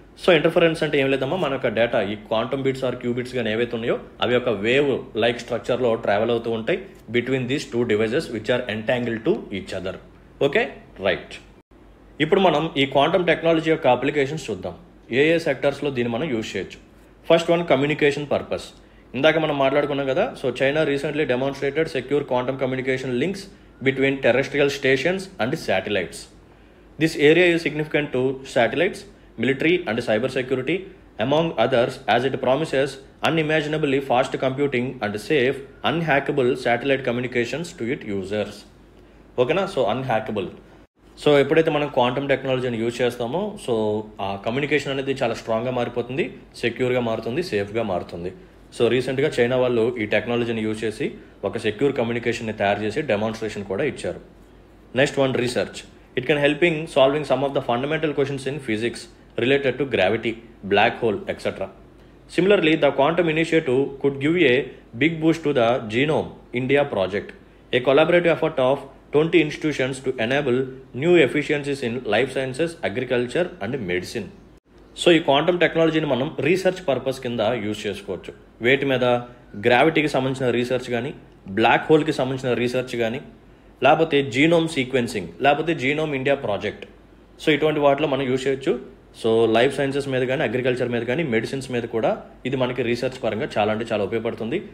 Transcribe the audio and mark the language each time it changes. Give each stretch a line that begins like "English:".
Telugu: So interference అంటే ఏం లేదమ్మా, మన యొక్క డేటా ఈ క్వాంటమ్ బిట్స్ ఆర్ క్యూబిట్స్ కానీ ఏవైతే ఉన్నాయో అవి ఒక వేవ్ లైక్ స్ట్రక్చర్లో ట్రావెల్ అవుతూ ఉంటాయి
English: Between these 2 devices which are entangle to each other.
Telugu: Okay? Right. ఇప్పుడు మనం ఈ క్వాంటమ్ టెక్నాలజీ యొక్క అప్లికేషన్స్ చూద్దాం. ఏ సెక్టర్స్లో దీన్ని మనం యూజ్ చేయొచ్చు.
English: First one, communication purpose.
Telugu: ఇందాక మనం మాట్లాడుకున్నాం కదా.
English: So China recently demonstrated secure quantum communication links between terrestrial stations and satellites. This area is significant to satellites, military and cyber security among others, as it promises unimaginably fast computing and safe unhackable satellite communications to its users.
Telugu: ఓకేనా? So అన్హ్యాకబుల్. So ఎప్పుడైతే మనం quantum టెక్నాలజీని use చేస్తామో so ఆ communication అనేది చాలా స్ట్రాంగ్గా మారిపోతుంది, సెక్యూర్గా మారుతుంది, సేఫ్గా మారుతుంది. సో రీసెంట్గా చైనా వాళ్ళు ఈ టెక్నాలజీని యూజ్ చేసి ఒక సెక్యూర్ కమ్యూనికేషన్ని తయారు చేసి డెమాన్స్ట్రేషన్ కూడా ఇచ్చారు.
English: Next one, research. It can help in solving some of the fundamental questions in physics related to gravity, black hole, etc. Similarly, the Quantum Initiative could give a big boost to the Genome India project, a collaborative effort of 20 institutions to enable new efficiencies in life sciences, agriculture and medicine.
Telugu: So ఈ quantum టెక్నాలజీని మనం research purpose కింద use చేసుకోవచ్చు. వేటి మీద? గ్రావిటీకి సంబంధించిన research కానీ, black హోల్కి సంబంధించిన రీసెర్చ్ కానీ, లేకపోతే జీనోమ్ సీక్వెన్సింగ్, లేకపోతే జీనోమ్ ఇండియా ప్రాజెక్ట్. సో ఇటువంటి వాటిలో మనం యూజ్ చేయొచ్చు. సో లైఫ్ సైన్సెస్ మీద కానీ, అగ్రికల్చర్ మీద కానీ, మెడిసిన్స్ మీద కూడా ఇది మనకి రీసెర్చ్ పరంగా చాలా అంటే చాలా ఉపయోగపడుతుంది.